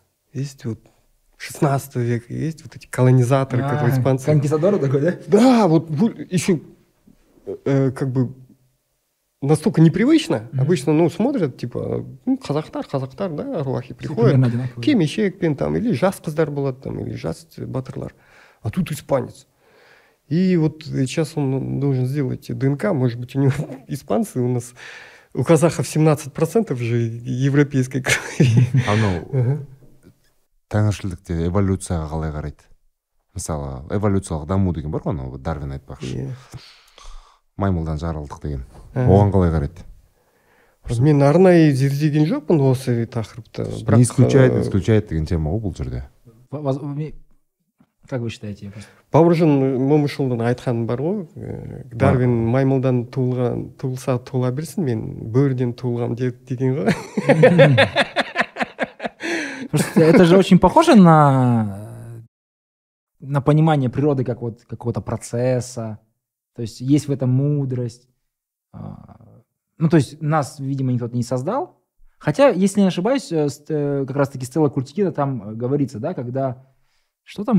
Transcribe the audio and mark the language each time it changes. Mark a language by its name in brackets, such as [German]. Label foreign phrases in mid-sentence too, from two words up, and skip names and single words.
[Russian] Есть вот 16 века, есть вот эти колонизаторы, которые испанцы. Конкистадоры такой, да? Да, вот еще как бы настолько непривычно. Обычно, ну, смотрят, типа, ну, қазақтар, да, аруахи приходят. [Kazakh] Кимешекпен [Russian] там, или [Kazakh] жас қыздар болады [Russian] там, или [Kazakh] жас батырлар. [Russian] А тут испанец. И вот сейчас он должен сделать ДНК, может быть, у него испанцы, у нас, у казахов 17% же европейской крови. [Kazakh] Анау тәңіршілдікте эволюцияға қалай қарайды? Мысалы, эволюциялық даму деген бар ғой, анау Дарвин айтпақшы. Маймылдан жаралдық деген. Оған қалай қарайды? Мен арнайы зерделеген жоқпын осы тақырыпты. [Russian] Не исключает [Kazakh] деген тема ғой бұл жерде. [Russian] Как вы считаете? [Kazakh] Бауыржан Момышұлының айтқаны бар ғой, Дарвин маймылдан туылса туыла берсін, мен бөріден туылғам деген ғой. [Russian] Это же очень похоже на понимание природы как вот какого-то процесса. То есть есть в этом мудрость. Ну, то есть нас, видимо, никто не создал. Хотя, если не ошибаюсь, как раз-таки Стелла Куртикида там говорится, да, когда...